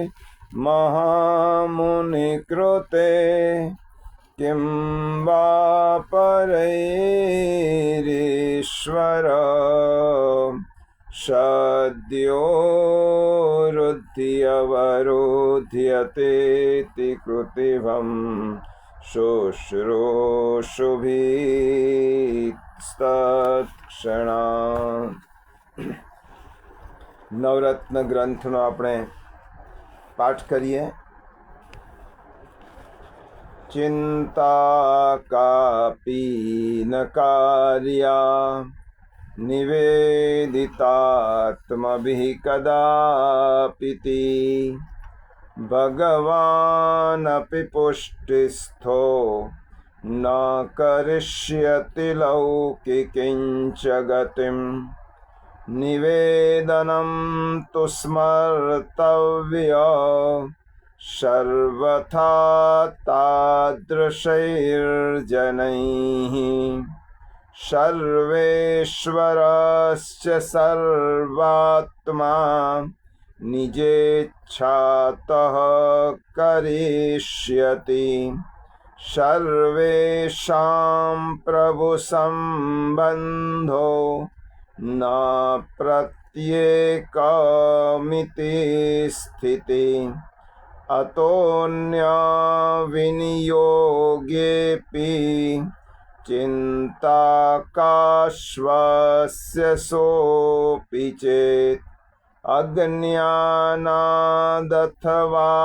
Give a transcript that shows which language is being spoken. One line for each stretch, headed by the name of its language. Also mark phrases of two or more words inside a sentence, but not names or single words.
Sanskrit: महामुनिकृते किं वा परैरीश्वर सद्यो रुध्यवरुध्यतेति कृतिभं शुश्रूषुभिस्तत्क्षणात्।
Gujarati: નવરત્ન ગ્રંથનો આપણે પાઠ કરીએ।
Sanskrit: चिंता कापी न कार्या निवेदितात्मभि कदापिति भगवानपि पुष्टिस्थो न करिष्यति लौकिकिंच गतिम निवेदनम तु स्मर्तव्य सर्वथा तादृशैर्जनैः सर्वेश्वरश्च सर्वात्मा निजेच्छातः करिष्यति सर्वेषां प्रभुसम्बन्धो न प्रत्येकमिति स्थितिः अतोऽन्यविनियोगेऽपि चिन्ता काश्वस्य सोऽपि चेत् अज्ञानादथवा